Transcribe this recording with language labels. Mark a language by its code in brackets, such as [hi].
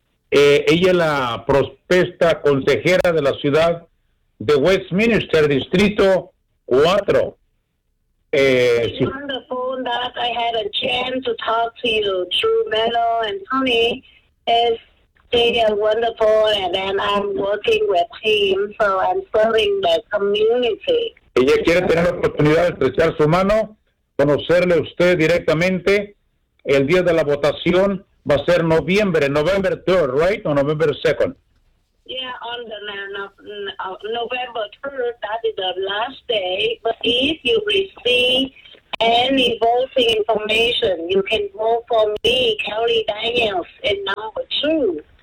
[es] Ella es la prospecta consejera de la ciudad de Westminster, Distrito 4. [en] On the phone that I had a chance to talk to you, True Melo and Tony, is really wonderful, and then I'm working with him, so I'm serving the community. [es] Ella quiere tener la oportunidad de estrechar su mano, conocerle a usted directamente. El día de la votación va a ser noviembre, [en] November 3rd, right? O November 2nd. Yeah, on the November 3rd, that is the last day. But if you receive any voting information. You can vote for me, Kelly Daniels, in number two.